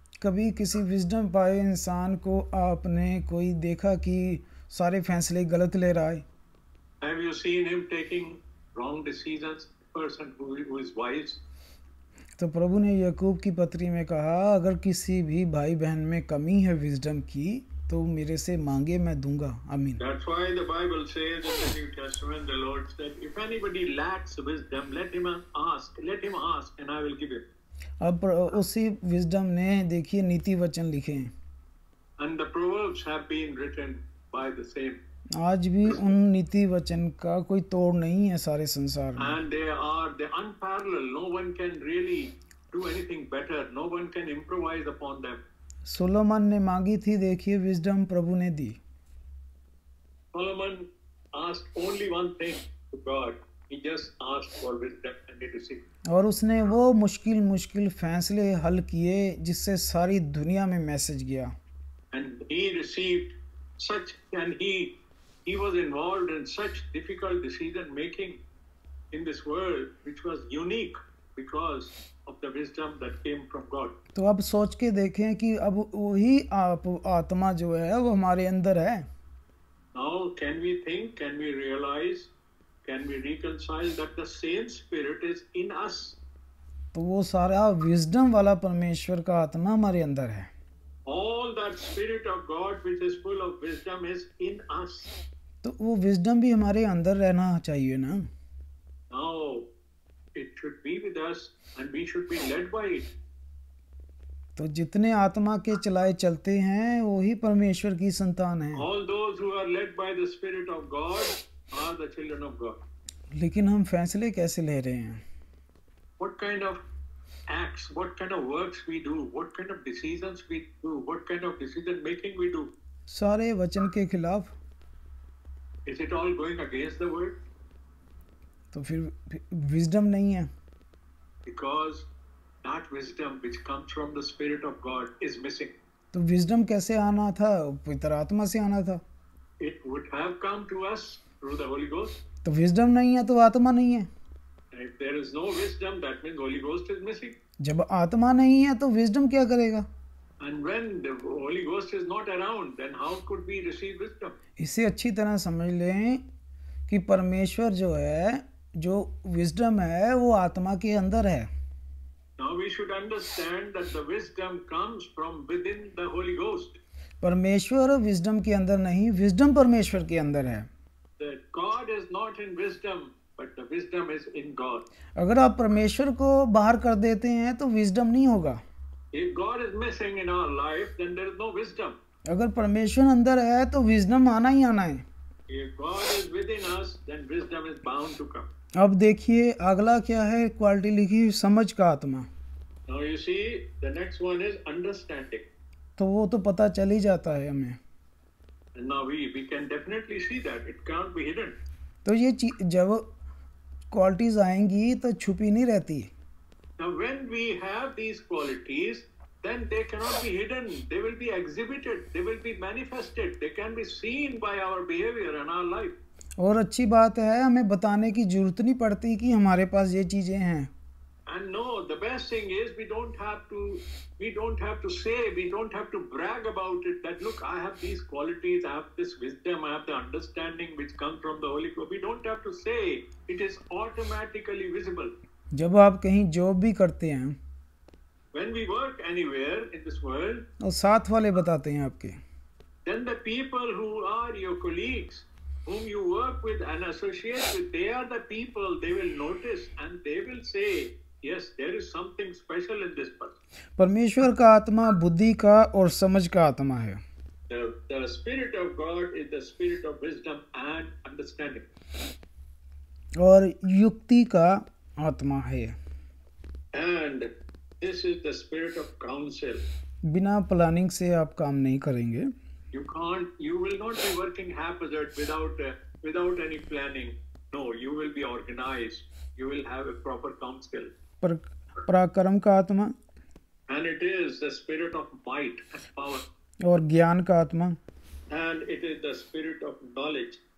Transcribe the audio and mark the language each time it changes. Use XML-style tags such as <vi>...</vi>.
<hi>कभी किसी विजडम पाए इंसान को आपने कोई देखा कि सारे फैसले गलत ले रहा है?</hi> <en>Have you seen him taking wrong decisions? Person who is wise.</en> <hi>तो प्रभु ने याकूब की पत्री में कहा अगर किसी भी भाई बहन में कमी है विजडम की तो मेरे से मांगे मैं दूंगा। आमीन।</hi> <en>That's why the Bible says in the New Testament, the Lord said, if anybody lacks wisdom, let him ask and I will give him.</en> <hi>अब उसी विजडम ने देखिए नीति वचन लिखे हैं।</hi> <en>And the Proverbs have been written by the same.</en> <hi>आज भी उन नीति वचन का कोई तोड़ नहीं है सारे संसार में।</hi> <en>And they're unparalleled. No one can really do anything better. No one can improvise upon them.</en> <hi>Solomon ने मांगी थी, देखिए विजडम प्रभु ने दी।</hi> <en>Solomon asked only one thing to God. He just asked for wisdom and he received.</en> <hi>और उसने वो मुश्किल फैसले हल किए जिससे सारी दुनिया में मैसेज गया।</hi> <en>And he received such, and he was involved in such difficult decision making in this world, which was unique because of the wisdom that came from God.</en> <hi>तो अब सोच के देखें कि अब वही आत्मा जो है वो हमारे अंदर है।</hi> <en>Now, can we think, can we realize, can we reconcile that the same Spirit is in us?</en> <hi>तो वो सारा विजडम वाला परमेश्वर का आत्मा हमारे अंदर है।</hi> <en>All that Spirit of God which is full of wisdom is in us.</en> <hi>तो वो विजडम भी हमारे अंदर रहना चाहिए ना।</hi> <en>Now, it should be with us and we should be led by it.</en> <hi>तो जितने आत्मा के चलाए चलते हैं वही परमेश्वर की संतान हैं।</hi> <en>All those who are led by the Spirit of God are the children of God.</en> <hi>लेकिन हम फैसले कैसे ले रहे हैं?</hi> <en>What kind of acts, what kind of works we do, what kind of decisions we do, what kind of decision making we do?</en> <hi>सारे वचन के खिलाफ।</hi> <en>Is it all going against the word?</en> <hi>तो फिर विजडम नहीं है।</hi> <en>Because that wisdom which comes from the Spirit of God is missing.</en> <hi>तो wisdom कैसे आना था? पवित्र आत्मा से आना था।</hi> <en>It would have come to us through the Holy Ghost.</en> <hi>तो विजडम नहीं है तो आत्मा नहीं है।</hi> <en>If there is no wisdom, that means Holy Ghost is missing.</en> <hi>जब आत्मा नहीं है तो विजडम क्या करेगा?</hi> <en>And when the Holy Ghost is not around, then how could we receive wisdom?</en> <hi>इसे अच्छी तरह समझ लें कि परमेश्वर जो है, जो विजडम है वो आत्मा के अंदर है।</hi> <en>Now we should understand that the wisdom comes from within the Holy Ghost.</en> <hi>परमेश्वर विजडम के अंदर नहीं, विजडम परमेश्वर के अंदर है।</hi> <en>That God is not in wisdom, but the wisdom is in God.</en> <hi>अगर आप परमेश्वर को बाहर कर देते हैं तो विजडम नहीं होगा।</hi> <en>If God is missing in our life, then there is no wisdom.</en> <hi>अगर परमेश्वर अंदर है तो विजडम आना ही आना है।</hi> <en>If God is within us, then wisdom is bound to come.</en> <hi>अब देखिए अगला क्या है, क्वालिटी लिखी समझ का आत्मा।</hi> <en>Now you see, the next one is understanding.</en> <hi>तो वो तो पता चल ही जाता है हमें।</hi> <en>And now we can definitely see that. It can't be hidden.</en> <hi>तो ये जब क्वालिटीज आएंगी तो छुपी नहीं रहती।</hi> <en>Now when we have these qualities, then they cannot be hidden. They will be exhibited. They will be manifested. They can be seen by our behavior and our life.</en> <hi>और अच्छी बात है, हमें बताने की जरूरत नहीं पड़ती कि हमारे पास ये चीजें हैं।</hi> <en>And no, the best thing is we don't have to say, we don't have to brag about it that look, I have these qualities, I have this wisdom, I have the understanding which comes from the Holy Ghost. We don't have to say, it is automatically visible.</en> <hi>जब आप कहीं job भी करते हैं</hi> <en>When we work anywhere in this world,</en> <hi>और साथ वाले बताते हैं आपके,</hi> <en>then the people who are your colleagues, whom you work with and associate with, they are the people, they will notice and they will say, yes, there is something special in this person.</en> <hi>परमेश्वर का आत्मा बुद्धि का और समझ का आत्मा है।</hi> <en>The Spirit of God is the spirit of wisdom and understanding.</en> <hi>और युक्ति का आत्मा है।</hi> <en>And this is the spirit of counsel.</en> <hi>बिना प्लानिंग से आप काम नहीं करेंगे।</hi> <en>You will not be working haphazard without any planning. No, you will be organized. You will have a proper counsel.</en> <hi>पर पराक्रम का आत्मा</hi> <en>And it is the spirit of might and power.</en> <hi>और ज्ञान का आत्मा,</hi> <en>And it is the spirit of knowledge.</en>